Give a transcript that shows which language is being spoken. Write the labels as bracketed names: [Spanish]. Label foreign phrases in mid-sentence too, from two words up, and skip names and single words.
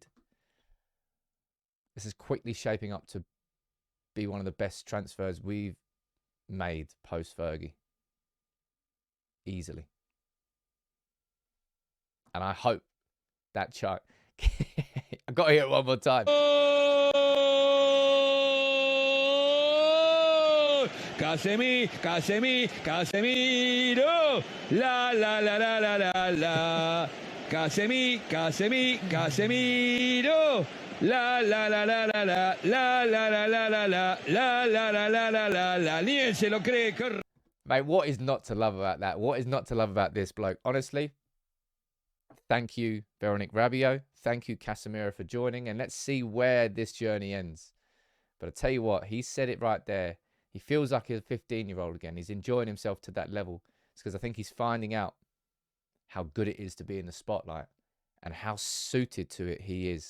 [English] This is quickly shaping up to be one of the best transfers we've made post-Fergie. Easily. And I hope that chart... I've got to hear it one more time. Casemiro, la la la la la la la. Casemiro, la la la la la la la la la la la la la la la la la la. [Spanish] Ni él se lo cree. [English] Mate, what is not to love about that? What is not to love about this bloke? Honestly, thank you, Veronique Rabiot. Thank you, Casemiro, for joining. And let's see where this journey ends. But I tell you what, he said it right there. He feels like he's a 15-year-old again. He's enjoying himself to that level. It's because I think he's finding out how good it is to be in the spotlight and how suited to it he is.